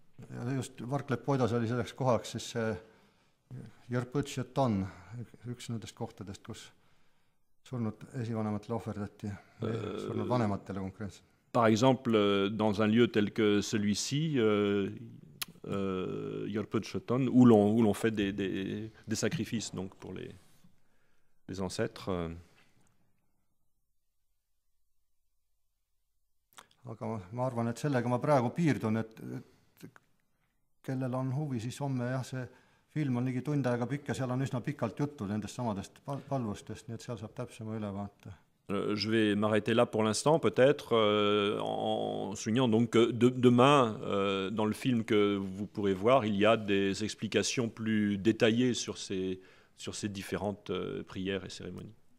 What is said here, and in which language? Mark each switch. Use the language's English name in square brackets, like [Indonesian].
[Estonian] Ja just Varklepp-Poidas oli selleks kohaks siis see Jõrpõtšeton, üks nendest kohtadest, kus surnud esivanematele ohverdati, surnud vanematele konkreetselt. [French] Par exemple, dans un lieu tel que celui-ci, Jõrpõtšeton, où l'on fait des sacrifices donc, pour les ancêtres. [Estonian] Aga ma arvan, et sellega ma praegu piirdun, et kellel on huvi, siis homme jah, see film on ligi tund aega pikk ja seal on üsna pikalt juttu nendest samadest palvustest, nii et seal saab täpsema ülevaate. [French] Je vais m'arrêter là pour l'instant, peut-être, en soulignant donc que demain, dans le film que vous pourrez voir, il y a des explications plus détaillées sur ces différentes prières et cérémonies.